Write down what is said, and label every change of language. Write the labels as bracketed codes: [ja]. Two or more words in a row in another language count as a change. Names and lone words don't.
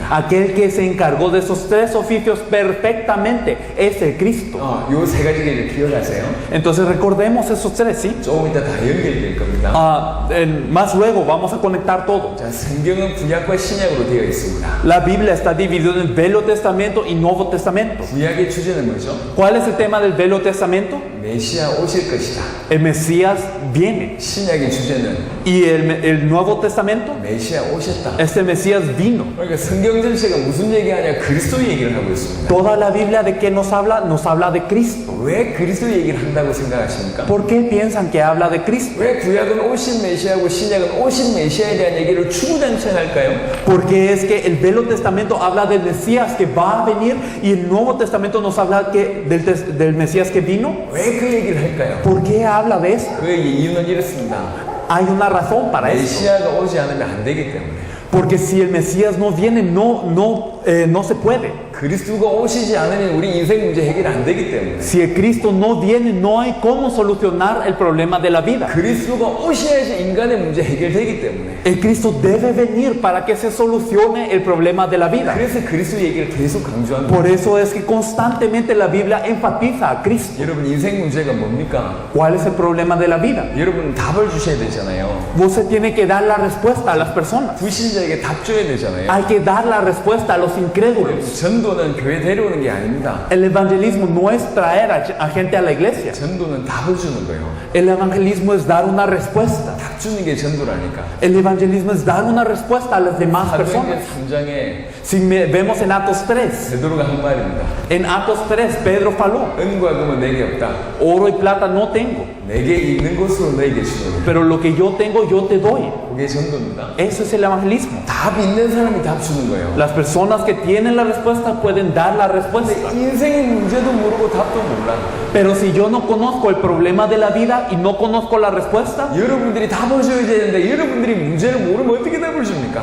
[es] Aquel que se encargó de esos 3 oficios perfectamente es el Cristo. [ko] 요 세 가지를 기억하세요. [es] Entonces recordemos esos 3, ¿sí? [ko] 조금 이따 다 연결될 겁니다. [es] Más luego vamos a conectar todo. [ko] 자, 성경은 구약과 신약으로 되어 있습니다. [es] La Biblia está dividida en Viejo Testamento y Nuevo Testamento. [ko] 구약의 주제는 뭐죠? [es] ¿Cuál es el tema del Viejo Testamento? [ko] 메시아 오실 것이다. [es] El Mesías viene. [ko] 신약의 주제는 [es] Y el Nuevo Testamento, [ko] 메시아 오셨다. [es] este Mesías vino. [ko] 그러니까 성경 전체가 무슨 얘기하냐? 그리스도 얘기를 하고 있습니다. [es] Toda la Biblia de qué nos habla de Cristo. [ko] 왜 그리스도 얘기를 한다고 생각하십니까? [es] ¿Por qué piensan que habla de Cristo? [ko] 왜 구약은 오신 메시아고 신약은 오신 메시아에 대한 얘기를 추구장창할까요? [es] Porque es que el Viejo Testamento habla del Mesías que va a venir y el Nuevo Testamento nos habla del Mesías que vino. [ko] 왜 그 얘기를 할까요? [es] ¿Por qué habla de eso? [ko] 그 이유는 이렇습니다. [es] Hay una razón para eso. [ko] 메시아가 오지 않으면 안 되기 때문에. [es] Porque si el Mesías no viene, no se puede. [ko] 그리스도가 오시지 않으면 우리 인생 문제 해결 안 되기 때문에. [es] Si el Cristo no viene, no hay cómo solucionar el problema de la vida. [ko] 그리스도가 오셔야지 인간의 문제 해결되기 때문에. [es] El Cristo debe venir para que se solucione el problema de la vida. [ko] 그래서 그리스도 얘기를 계속 강조합니다. [es] Por eso es que constantemente la Biblia enfatiza a Cristo. [ko] 여러분 인생 문제가 뭡니까? [es] ¿Cuál es el problema de la vida? [ko] 여러분 답을 주셔야 되잖아요. [es] Usted tiene que dar la respuesta a las personas. [ko] 불신자에게 답 줘야 되잖아요. [es] Hay que dar la respuesta a los incrédulos. [ko] 전도 전도는 교회 데려오는 게 아닙니다. [es] El evangelismo no es traer a gente a la iglesia. [ko] 전도는 답을 주는 거예요. [es] El evangelismo es dar una respuesta. [ko] 답 주는 게 전도라니까. [es] El evangelismo es dar una respuesta a las demás personas. [ko] 사도행전 3장에 [es] Si vemos en Atos 3, [ko] 베드로가 한 말입니다. [es] en Atos 3, Pedro faló, [ko] 은과 금은 내게 없다. [es] oro y plata no tengo, [ko] 내게 있는 것으로 너에게 주노니. [es] pero lo que yo tengo yo te doy. [ko] 그게 전도입니다. [es] Eso es el evangelismo. [ko] 답 있는 사람이 답 주는 거예요. [es] Las personas que tienen la respuesta pueden dar la respuesta. [ko] 인생의 문제도 모르고 답도 몰라. [es] Pero si yo no conozco el problema de la vida y no conozco la respuesta, [ko] 여러분들이 답을 줘야 되는데 여러분들이 문제를 모르면 어떻게 답을 줍니까?